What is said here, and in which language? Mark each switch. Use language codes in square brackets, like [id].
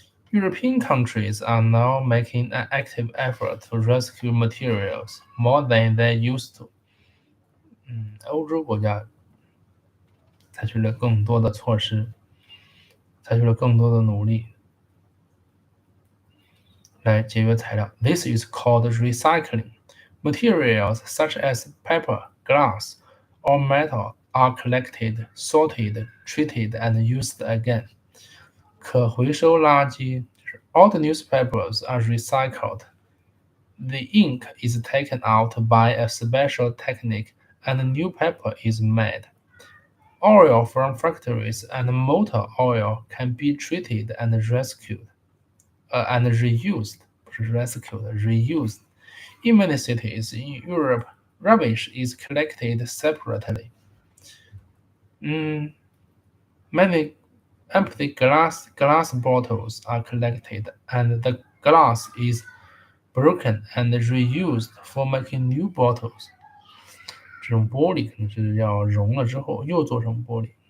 [en] European countries are now making an active effort to rescue materials more than they used to. [zh] 欧洲国家采取了更多的措施，采取了更多的努力来节约材料。 [en] This is called recycling. Materials such as paper, glass, or metal are collected, sorted, treated, and used again. [zh] 可回收垃圾就是 [en] old newspapers are recycled. The ink is taken out by a special technique and new paper is made. Oil from factories and motor oil can be treated and rescued and reused. [zh] 不是 [en] rescued, reused. In many cities in Europe, rubbish is collected separately. Many empty glass bottles are collected, and the glass is broken and reused for making new bottles. [zh] 这种玻璃可能是要熔了之后又做成玻璃。